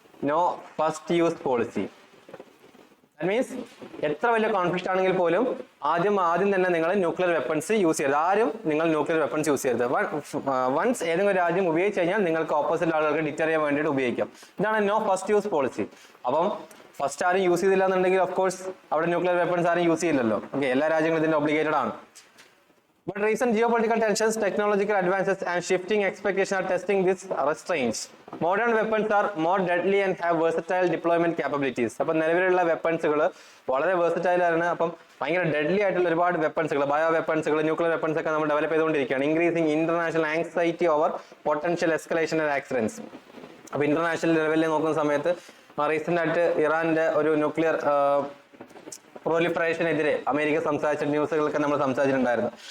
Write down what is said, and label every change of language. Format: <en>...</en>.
<ml>No first use policy that means എത്ര വലിയ conflict ആണെങ്കിൽ പോലും ആദ്യം തന്നെ നിങ്ങൾ ന്യൂക്ലിയർ വെപ്പൺസ് യൂസ് ചെയ്യരുത്. ആരും നിങ്ങൾ ന്യൂക്ലിയർ വെപ്പൺസ് യൂസ് ചെയ്യരുത്. വൺസ് ഏതെങ്കിലും രാജ്യം ഉപയോഗിച്ച് കഴിഞ്ഞാൽ നിങ്ങൾക്ക് ഓപ്പോസിറ്റ് ആളുകൾക്ക് ഡിറ്റർ ചെയ്യാൻ വേണ്ടിയിട്ട് ഉപയോഗിക്കാം. ഇതാണ് നോ ഫസ്റ്റ് യൂസ് പോളിസി. അപ്പം ഫസ്റ്റ് ആരും യൂസ് ചെയ്തില്ല എന്നുണ്ടെങ്കിൽ ഓഫ് കോഴ്സ് അവിടെ ന്യൂക്ലിയർ വെപ്പൺസ് ആരും യൂസ് ചെയ്യില്ലല്ലോ. ഓക്കെ, എല്ലാ രാജ്യങ്ങളും ഇതിന്റെ ഒബ്ലിഗേറ്റഡ് ആണ്.</ml> <en>But recent geopolitical tensions, technological advances and shifting expectations are testing these restraints. Modern weapons are more deadly and have versatile deployment capabilities.</en> <ml>അപ്പം നിലവിലുള്ള വെപ്പൺസുകൾ വളരെ versatile ആണ്. അപ്പം ഭയങ്കര ഡെഡ്ലി ആയിട്ടുള്ള ഒരുപാട് വെപ്പൺസുകൾ, ബയോ വെപ്പൺസുകൾ, ന്യൂക്ലിയർ വെപ്പൺസ് ഒക്കെ നമ്മൾ ഡെവലപ്പ് ചെയ്തുകൊണ്ടിരിക്കുകയാണ്.</ml> <en>Increasing international anxiety over potential escalation and accidents.</en> <ml>അപ്പൊ ഇന്റർനാഷണൽ ലെവലിൽ നോക്കുന്ന സമയത്ത് റീസെന്റ് ആയിട്ട് ഇറാന്റെ ഒരു ന്യൂക്ലിയർ പ്രൊലിഫറേഷനെതിരെ അമേരിക്ക സംസാരിച്ച ന്യൂസുകളൊക്കെ നമ്മൾ സംസാരിച്ചിട്ടുണ്ടായിരുന്നു.</ml>